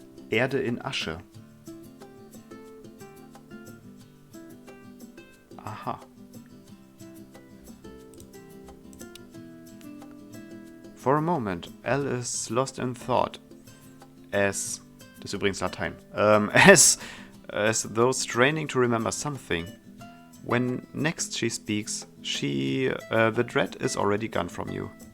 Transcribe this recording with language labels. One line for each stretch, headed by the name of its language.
German: Erde in Asche. Aha.
English: For a moment, Elle is lost in thought.
German: Das ist übrigens Latein.
English: As though straining to remember something. When next she speaks, the dread is already gone from you.